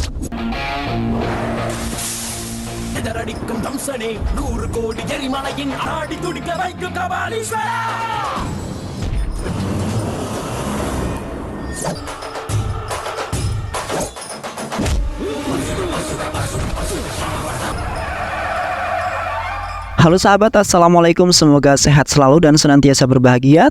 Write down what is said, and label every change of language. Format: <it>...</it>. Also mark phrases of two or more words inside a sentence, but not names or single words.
<ta>எதிரடிக்கும் தம்சனே 100 கோடி எரிமலையின் ஆடி துடிக்க வைக்கும் கபாலீஸ்வரா.</ta> <id>Halo sahabat, assalamualaikum, semoga sehat selalu dan senantiasa berbahagia.</id>